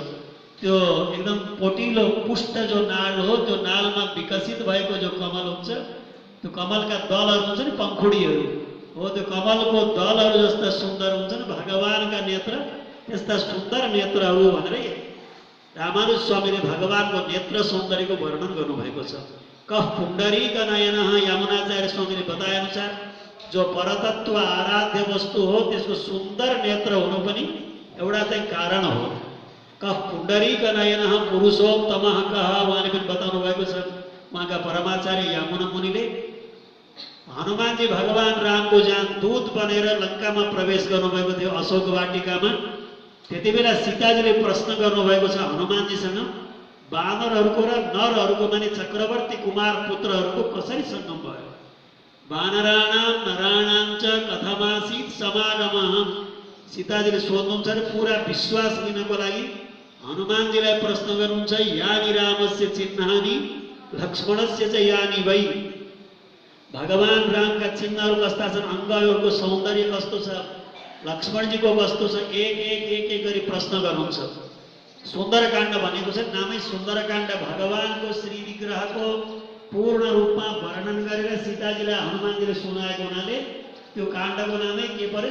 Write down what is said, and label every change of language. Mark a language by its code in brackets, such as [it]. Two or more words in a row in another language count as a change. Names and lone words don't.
[ne] त्यो एकदम पोटिलो पुष्ट जो नाल हो, त्यो नालमा विकसित भएको जो कमल हुन्छ, त्यो कमलका दलहरू हुन्छ नि, पंखुडीहरू हो, त्यो कमलको दलहरू जस्ता सुन्दर हुन्छन् भगवानका नेत्र, त्यस्ता सुन्दर नेत्रहरू भनेर रामानुज स्वामीले भगवानको नेत्र सौन्दर्यको वर्णन गर्नुभएको छ। [sa] कह पुण्डरीक नयनः, [ne] यमुनाचार्य स्वामीले बताए अनुसार जो परतत्व आराध्य वस्तु हो त्यसको सुन्दर नेत्र हुनु पनि एउटा चाहिँ कारण हो। [sa] कह पुण्डरीक नयनः पुरुषोत्तमः कह, [ne] उहाँले पनि बताउनु भएको छ। उहाँका परमाचार्य यमुना मुनिले हनुमानजी भगवान रामको जहाँ दूत बनेर लङ्कामा प्रवेश गर्नुभएको थियो अशोक वाटिकामा, त्यति बेला सीताजीले प्रश्न गर्नुभएको छ हनुमानजीसँग, वानरहरूको र नरहरूको माने चक्रवर्ती कुमार पुत्रहरूको कसरी सङ्गम भयो? [sa] वानराणाम नराणाम च कथमासीत् समागमः। [ne] सीताजीले सोध्नुहुन्छ र पुरा विश्वास लिनको लागि हनुमानजीलाई प्रश्न गर्नुहुन्छ, [sa] यानि रामस्य चिह्नानि लक्ष्मणस्य च यानि वै। [ne] भगवान रामका चिन्हहरू कस्ता छन्, अङ्गहरूको सौन्दर्य कस्तो छ, लक्ष्मणजीको कस्तो छ, एक गरी प्रश्न गर्नुहुन्छ। सुन्दरकाण्ड भनेको छ, नामै सुन्दरकाण्ड। भगवानको श्री विग्रहको पूर्ण रूपमा वर्णन गरेर सीताजीलाई हनुमानजीले सुनाएको हुनाले त्यो काण्डको नामै के पर्यो?